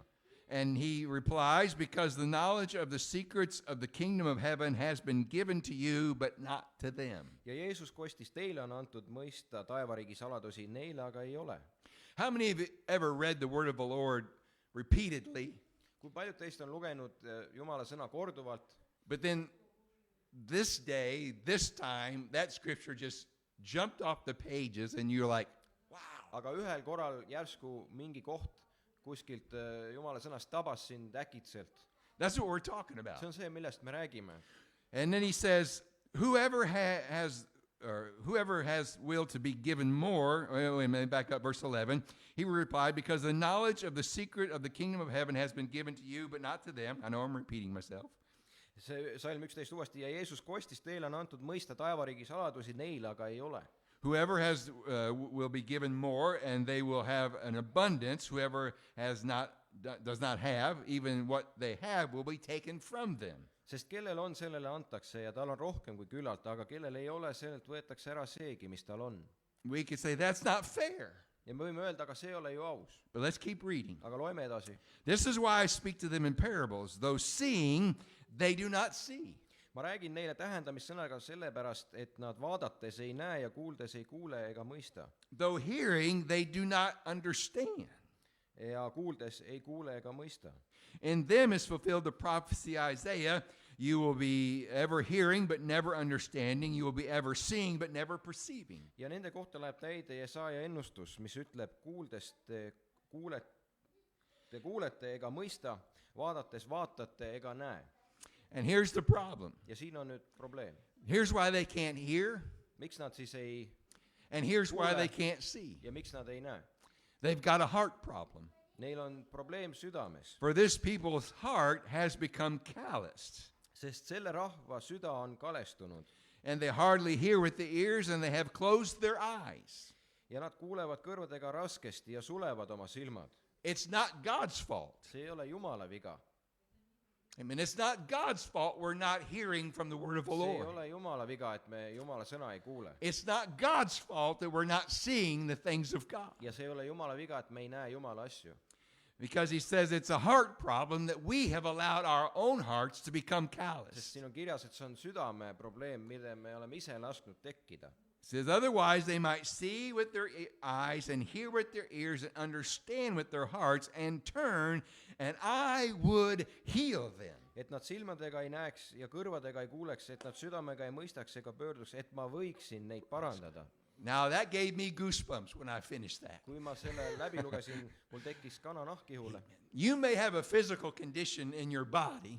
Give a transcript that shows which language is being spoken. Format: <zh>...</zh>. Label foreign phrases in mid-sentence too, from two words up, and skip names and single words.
<en>And he replies, because the knowledge of the secrets of the kingdom of heaven has been given to you, but not to them.</en> <et>Ja Jeesus kostis, teile on antud mõista taevariigi saladusi, neile aga ei ole.</et> <en>How many of you ever read the word of the Lord repeatedly,</en> <et>Kui paljud teist on lugenud Jumala sõna korduvalt,</et> <en>but then this day, this time, that scripture just jumped off the pages and you're like, wow.</en> <et>aga ühel korral järsku mingi koht kuskilt Jumala sõnast tabas sind äkitselt.</et> <en>That's what we're talking about.</en> <et>See on see, millest me räägime.</et> <en>And then he says, whoever has will to be given more, wait a minute, back up, verse 11. He replied, because the knowledge of the secret of the kingdom of heaven has been given to you, but not to them. I know I'm repeating myself.</en> <et>See Salm 11 uuesti, ja Jeesus kostis, teile on antud mõista taevariigi saladusi, neile aga ei ole.</et> <en>Whoever has will be given more, and they will have an abundance. Whoever does not have, even what they have will be taken from them.</en> <et>Sest kellel on, sellele antakse ja tal on rohkem kui küllalt, aga kellel ei ole, sellelt võetakse ära seegi, mis tal on.</et> <en>We could say that's not fair.</en> <et>Ja me võime öelda, aga see ei ole ju aus.</et> <en>But let's keep reading.</en> <et>Aga loeme edasi.</et> <en>This is why I speak to them in parables. Though seeing, they do not see.</en> <et>Ma räägin neile tähendamissõnaga sellepärast, et nad vaadates ei näe ja kuuldes ei kuule ega mõista.</et> <en>Though hearing, they do not understand.</en> <et>Ja kuuldes ei kuule ega mõista.</et> <en>In them is fulfilled the prophecy Isaiah. You will be ever hearing, but never understanding. You will be ever seeing, but never perceiving.</en> <et>Ja nende kohta läheb täide Jesaja ennustus, mis ütleb, kuuldes te kuulete ega mõista, vaadates vaatate ega näe.</et> <en>And here's the problem.</en> <et>Ja siin on nüüd probleem.</et> <en>Here's why they can't hear.</en> <et>Miks nad siis ei</et> <en>And here's why</en> <et>kuule</et> <en>they can't see.</en> <et>ja miks nad ei näe?</et> <en>They've got a heart problem.</en> <et>Neil on probleem südames,</et> <en>For this people's heart has become calloused.</en> <et>sest selle rahva süda on kalestunud</et> <en>And they hardly hear with the ears, and they have closed their eyes.</en> <et>ja nad kuulevad kõrvadega raskesti ja sulevad oma silmad.</et> <en>It's not God's fault.</en> <et>See ei ole Jumala viga.</et> <en>I mean, it's not God's fault we're not hearing from the word of the</en> <et>See ei</et> <en>Lord.</en> <et>ole Jumala viga, et me Jumala sõna ei kuule.</et> <en>It's not God's fault that we're not seeing the things of God.</en> <et>Ja see ei ole Jumala viga, et me ei näe Jumala asju.</et> <en>Because he says it's a heart problem that we have allowed our own hearts to become</en> <et>Sest</et> <en>callous.</en> <et>siin on kirjas, et see on südame probleem, mille me oleme ise lasknud tekkida.</et> <en>It says otherwise they might see with their eyes and hear with their ears and understand with their hearts and turn, and I would heal them.</en> <et>Et nad silmadega ei näeks ja kõrvadega ei kuuleks, et nad südamega ei mõistaks ega pöörduks, et ma võiksin neid parandada.</et> <en>Now that gave me goosebumps when I finished that.</en> <et>kui ma selle läbi lugesin, mul tekkis kananahk ihule.</et> <en>You may have a physical condition in your body,</en>